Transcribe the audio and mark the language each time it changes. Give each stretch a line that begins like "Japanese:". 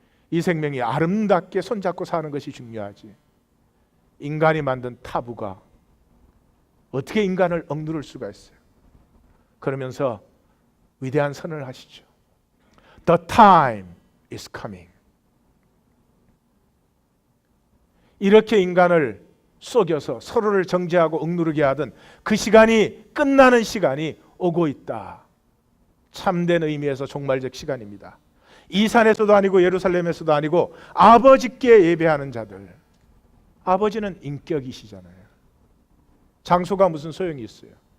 Korean: 이 생명이 아름답게 손잡고 사는 것이 중요하지. 인간이 만든 타부가 어떻게 인간을 억누를 수가 있어요? 그러면서 위대한 선언을 하시죠.
English: The time is coming.
Korean: 이렇게 인간을 속여서 서로를 정죄하고 억누르게 하던 그 시간이 끝나는 시간이 오고 있다. 참된 의미에서 종말적 시간입니다. 이 산에서도 아니고 예루살렘에서도 아니고 아버지께 예배하는 자들. 아버지는 인격이시잖아요. 장소가 무슨 소용이 있어요?